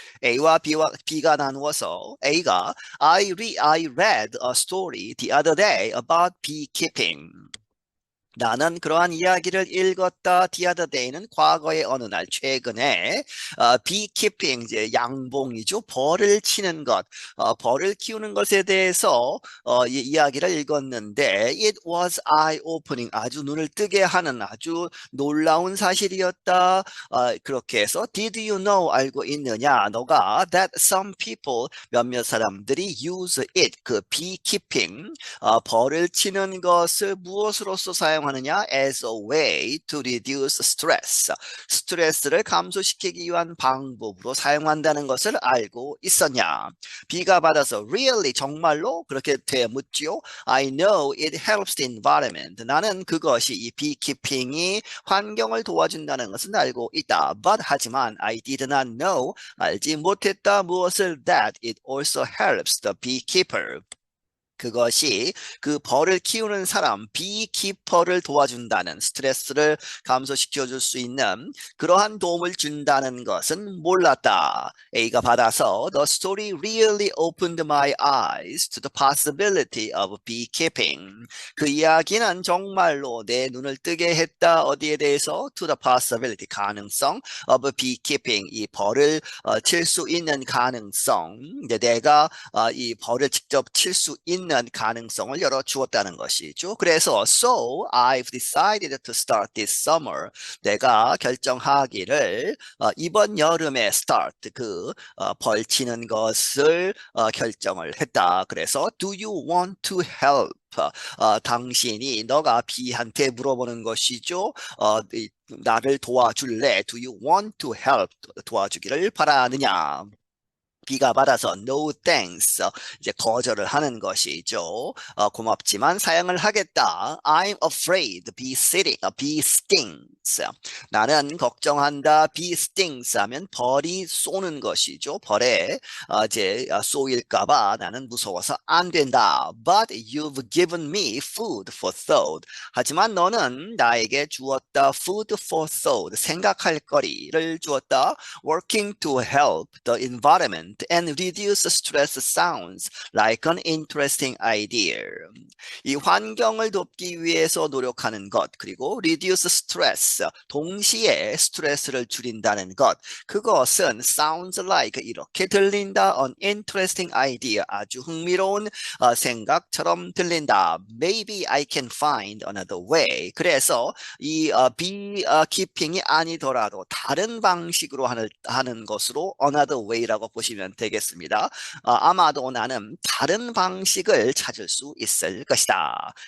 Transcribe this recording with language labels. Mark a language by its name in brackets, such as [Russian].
[Korean] A와 B가 나누어서 A가 [English] I read a story the other day about beekeeping. [Korean] 나는 그러한 이야기를 읽었다. [English] The other day [Korean] 는 과거의 어느 날, 최근에 beekeeping, 이제 양봉이죠. 벌을 치는 것, 벌을 키우는 것에 대해서 이야기를 읽었는데 [English] it was eye-opening, [Korean] 아주 눈을 뜨게 하는 아주 놀라운 사실이었다. 그렇게 해서 [English] did you know, [Korean] 알고 있느냐, 너가 [English] that some people, [Korean] 몇몇 사람들이 [English] use it, [Korean] 그 beekeeping, 벌을 치는 것을 무엇으로서 사용하느냐? [English] As a way to reduce stress. [Korean] 스트레스를 감소시키기 위한 방법으로 사용한다는 것을 알고 있었냐? B가 받아서 really, 정말로? 그렇게 되묻지요. [English] I know it helps the environment. [Korean] 나는 그것이, 이 beekeeping이 환경을 도와준다는 것은 알고 있다. [English] But [Korean] 하지만 [English] I did not know, [Korean] 알지 못했다. 무엇을? [English] That it also helps the beekeeper. [Korean] 그것이 그 벌을 키우는 사람, 비키퍼를 도와준다는, 스트레스를 감소시켜 줄 수 있는 그러한 도움을 준다는 것은 몰랐다. A가 받아서 [English] The story really opened my eyes to the possibility of beekeeping. [Korean] 그 이야기는 정말로 내 눈을 뜨게 했다. 어디에 대해서? [English] To the possibility, [Korean] 가능성 [English] of beekeeping, [Korean] 이 벌을 칠 수 있는 가능성. 이제 내가 이 벌을 직접 칠 수 있는 가능성을 열어주었다는 것이죠. 그래서 [English] So I've decided to start this summer. [Korean] 내가 결정하기를 이번 여름에 start, 그 벌치는 것을 결정을 했다. 그래서 [English] Do you want to help? [Korean] 당신이, 너가 B한테 물어보는 것이죠. 나를 도와줄래? [English] Do you want to help? [Korean] 도와주기를 바라느냐? B가 받아서 [English] no thanks, [Korean] 이제 거절을 하는 것이죠. 고맙지만 사양을 하겠다. [English] I'm afraid bee stings. [Korean] 나는 걱정한다. bee stings 하면 벌이 쏘는 것이죠. 벌에 이제 쏘일까봐 나는 무서워서 안 된다. [English] But you've given me food for thought. [Korean] 하지만 너는 나에게 주었다. food for thought, 생각할 거리를 주었다. [English] Working to help the environment and reduce stress sounds like an interesting idea. [Korean] 이 환경을 돕기 위해서 노력하는 것, 그리고 [English] reduce stress, [Korean] 동시에 스트레스를 줄인다는 것, 그것은 [English] sounds like, [Korean] 이렇게 들린다. [English] an interesting idea, [Korean] 아주 흥미로운 생각처럼 들린다. [English] Maybe I can find another way. [Korean] 그래서 이 beekeeping이 아니더라도 다른 방식으로 하는 것으로 [English] another way [Korean] 라고 보시면 되겠습니다. 아마도 나는 다른 방식을 찾을 수 있을 것이다.